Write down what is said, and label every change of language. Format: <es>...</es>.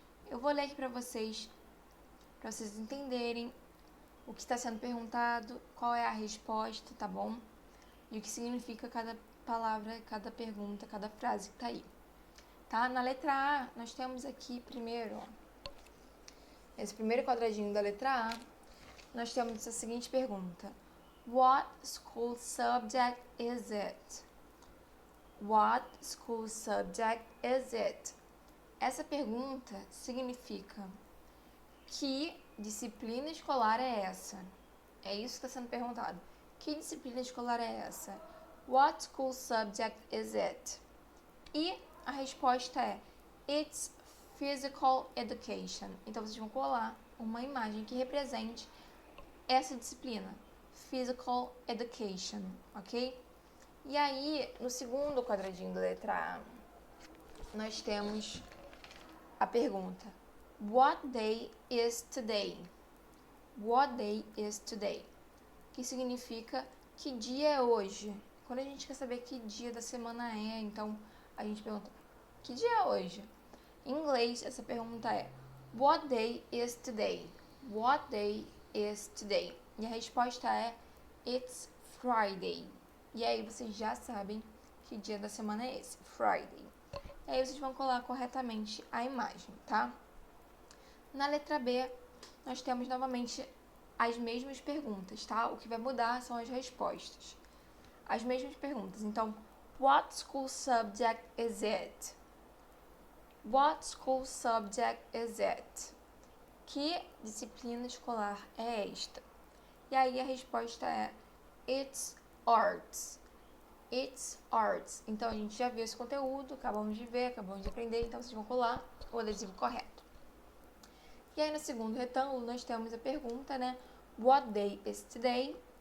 <pt>Eu vou ler aqui para vocês entenderem o que está sendo perguntado, qual é a resposta, tá bom? E o que significa cada palavra, cada pergunta, cada frase que tá aí. tá? Na letra A, nós temos aqui primeiro, ó, esse primeiro quadradinho da letra A, nós temos a seguinte pergunta.</pt> <en>What school subject is it? What school subject is it?</en> <pt>Essa pergunta significa: que disciplina escolar é essa? É isso que está sendo perguntado. Que disciplina escolar é essa?</pt> <en>What school subject is it?</en> <pt>E a resposta é:</pt> <en>It's physical education.</en> <pt>Então vocês vão colar uma imagem que represente essa disciplina, physical education, ok? E aí, no segundo quadradinho da letra A, nós temos a pergunta:</pt> <en>What day is today? What day is today?</en> <pt>Que significa: que dia é hoje? Quando a gente quer saber que dia da semana é, então a gente pergunta: que dia é hoje? Em inglês, essa pergunta é:</pt> <en>What day is today? What day is today?</en> <pt>E a resposta é:</pt> <en>It's Friday.</en> <pt>E aí vocês já sabem que dia da semana é esse, Friday. E aí vocês vão colar corretamente a imagem, tá? Na letra B, nós temos novamente as mesmas perguntas, tá? O que vai mudar são as respostas. As mesmas perguntas.</pt> <en>Então, what school subject is it? What school subject is it?</en> <pt>Que disciplina escolar é esta? E aí a resposta é:</pt> <en>It's arts. It's arts.</en> <pt>Então a gente já viu esse conteúdo, acabamos de ver, acabamos de aprender, então vocês vão colar o adesivo correto. E aí no segundo retângulo nós temos a pergunta, né?</pt> <en>What day is today?</en>